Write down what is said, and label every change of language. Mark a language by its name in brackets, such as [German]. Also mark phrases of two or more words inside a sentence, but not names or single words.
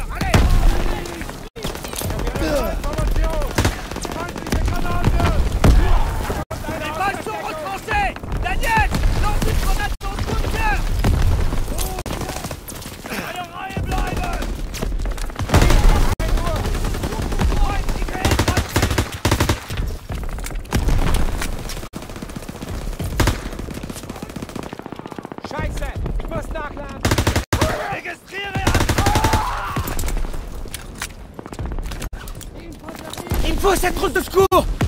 [French] Allez! Les balles sont retranchées! Daniel, lance une grenade dans ce bunker! [German] Scheiße! Ich muss nachladen! Registriere! [French] Il me faut cette trousse de secours!